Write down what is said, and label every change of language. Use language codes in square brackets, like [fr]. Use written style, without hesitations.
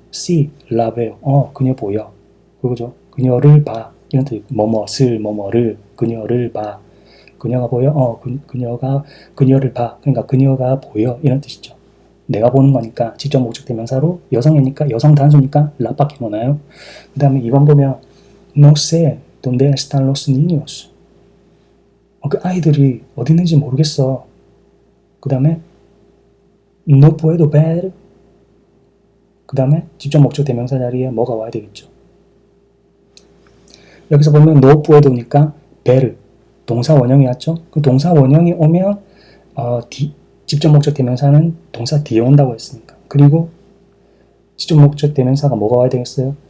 [ko] see, 라베요. 그녀 보여. 그거죠. 그녀를 봐. 이런 뜻. 뭐뭐을, 뭐뭐를, 그녀를 봐. 그녀가 보여? 그녀를 봐. 그러니까 그녀가 보여. 이런 뜻이죠. 내가 보는 거니까 직접 목적 대명사로 여성이니까 여성 단수니까 라밖에 못 와요. 그 다음에 2번 보면 [es] no sé dónde están los niños. [ko] 그 아이들이 어디 있는지 모르겠어. 그 다음에 [es] no puedo ver. [ko] 그 다음에 직접 목적 대명사 자리에 뭐가 와야 되겠죠. 여기서 보면 [es] no puedo [ko] 니까 ver 동사 원형이 왔죠. 그 동사 원형이 오면 직접 목적 대명사는 동사 뒤에 온다고 했으니까. 그리고 직접 목적 대명사가 뭐가 와야 되겠어요?